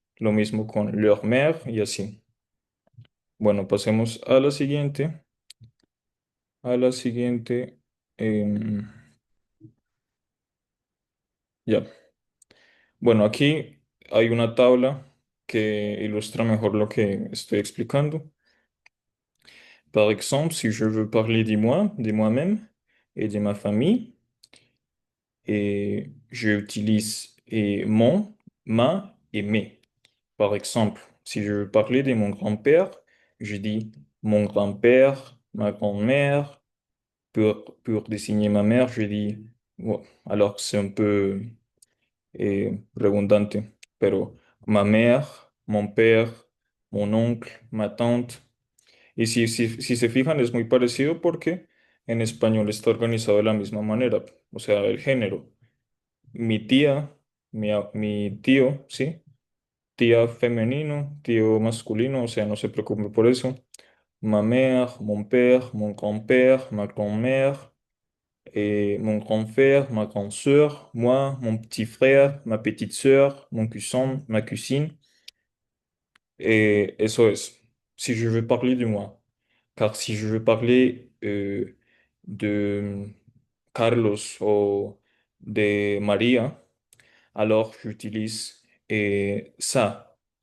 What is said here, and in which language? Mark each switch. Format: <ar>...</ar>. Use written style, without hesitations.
<es>Lo mismo con leur mère y así. Bueno, pasemos a la siguiente. A la siguiente. em, ya. Bueno, aquí hay una tabla que ilustra mejor lo que estoy explicando.</es> <fr>Par exemple, si je veux parler de moi, de moi-même et de ma famille, j'utilise mon, ma et mes. Par exemple, si je veux parler de mon grand-père, je dis mon grand-père, ma grand-mère. Pour désigner ma mère, je dis, ouais, alors c'est un peu redundante,</fr> <es>pero</es> <fr>ma mère, mon père, mon oncle, ma tante.</fr> <es>Y si se fijan, es muy parecido porque en español está organizado de la misma manera, o sea, el género. Mi tía, mi tío, ¿sí? Tía femenino, tío masculino, o sea, no se preocupe por eso.</es> <fr>Ma mère, mon père, mon grand-père, ma grand-mère, mon grand frère, ma grande sœur, moi, mon petit frère, ma petite sœur, mon cousin, ma cousine. Et</fr> <es>eso es,</es> <fr>si je veux parler de moi. Car si je veux parler de Carlos o de María, alors j'utilise ça.</fr>